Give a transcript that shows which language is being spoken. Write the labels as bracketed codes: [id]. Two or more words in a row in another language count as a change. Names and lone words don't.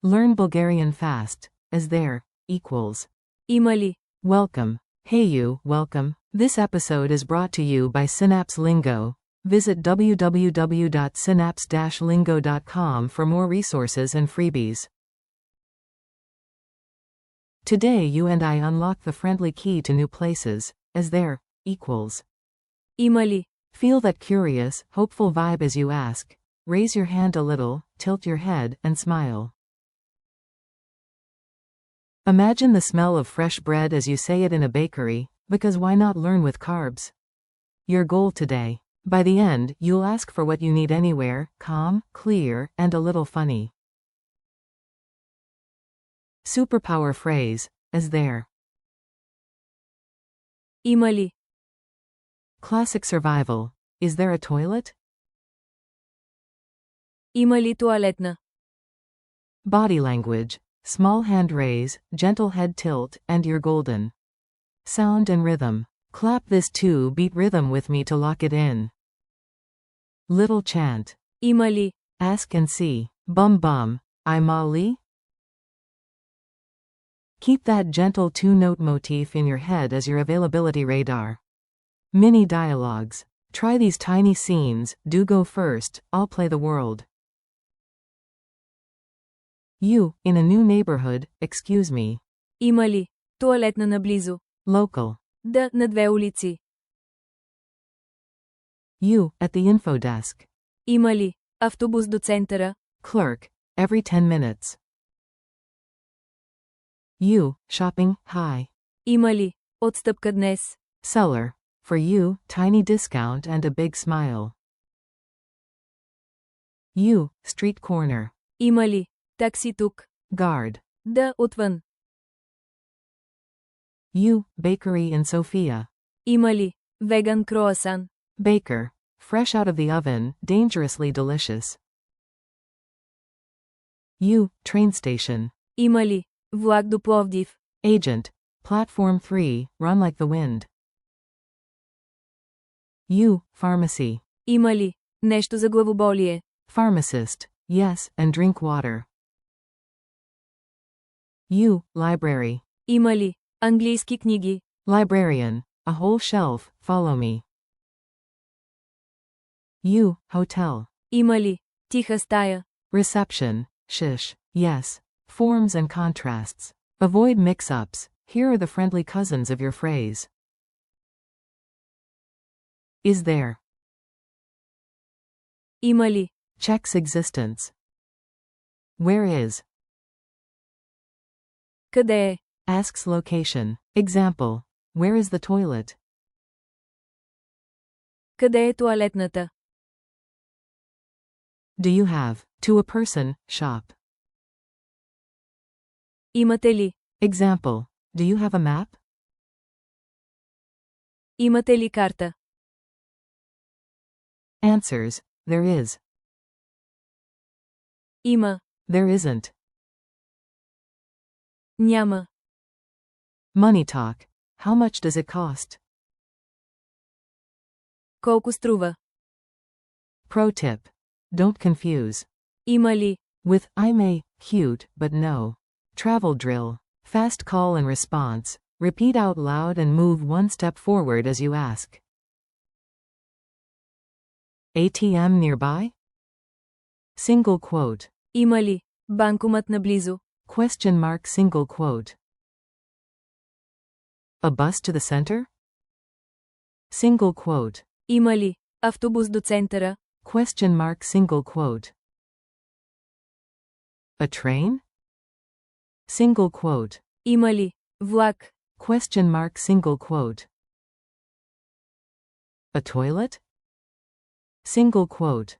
[en] Learn Bulgarian fast, as there, equals. [bg] Има ли? [en] Welcome. Hey you, welcome. This episode is brought to you by Synapse Lingo. Visit www.synapse-lingo.com for more resources and freebies. Today you and I unlock the friendly key to new places, as there, equals. [bg] Има ли? [en] Feel that curious, hopeful vibe as you ask. Raise your hand a little, tilt your head, and smile. Imagine the smell of fresh bread as you say it in a bakery, because why not learn with carbs? Your goal today. By the end, you'll ask for what you need anywhere, calm, clear, and a little funny. Superpower phrase, as there. [bg] Има ли? [en] Classic survival. Is there a toilet? [bg] Има ли туалетна? [en] Body language. Small hand raise, gentle head tilt, and you're golden. Sound and rhythm. Clap this 2-beat rhythm with me to lock it in. Little chant. [bg] Има ли? [en] Ask and see. Bum bum. I'm Ali? Keep that gentle 2-note motif in your head as your availability radar. Mini dialogues. Try these tiny scenes, do go first, I'll play the world. You, in a new neighborhood, excuse me. [bg] Има ли? Туалетна наблизо. [en] Local. [bg] Да, на 2 улици. [en] You, at the info desk. [bg] Има ли? Автобус до центъра. [en] Clerk. Every 10 minutes. You, shopping, hi. [bg] Има ли? Отстъпка днес. [en] Seller. For you, tiny discount and a big smile. You, street corner. [bg] Има ли? Такси тук. [en] Guard. [bg] Да, отвън. [en] You, bakery in Sofia. [bg] Има ли? Веган круасан. [en] Baker. Fresh out of the oven, dangerously delicious. You, train station. [bg] Има ли? Влак до Пловдив. [en] Agent. Platform 3, run like the wind. You, pharmacy. [bg] Има ли? Нещо за главоболие. [en] Pharmacist. Yes, and drink water. You, library. [bg] Има ли? Английски книги. [en] Librarian. A whole shelf, follow me. You, hotel. [bg] Има ли? Тиха стая. [en] Reception. Shish. Yes. Forms and contrasts. Avoid mix-ups. Here are the friendly cousins of your phrase. Is there? [bg] Има ли? [en] Checks existence. Where is? [bg] Къде е? [en] Asks location. Example. Where is the toilet? [bg] Къде е туалетната? [en] Do you have? To a person, shop. [bg] Имате ли? [en] Example. Do you have a map? [bg] Имате ли карта? [en] Answers. There is. [bg] Има. [en] There isn't. [bg] Няма. [en] Money talk. How much does it cost? [bg] Колко струва? [en] Pro tip. Don't confuse. [bg] Има ли? [en] With I may, cute, but no. Travel drill. Fast call and response. Repeat out loud and move one step forward as you ask. ATM nearby? Single quote. [bg] Има ли? Банкомат наблизо. [en] Question mark single quote. A bus to the center? Single quote. [bg] Има ли? Автобус до центъра. [en] Question mark single quote. A train? Single quote. [bg] Има ли? Влак. [en] Question mark single quote. A toilet? Single quote.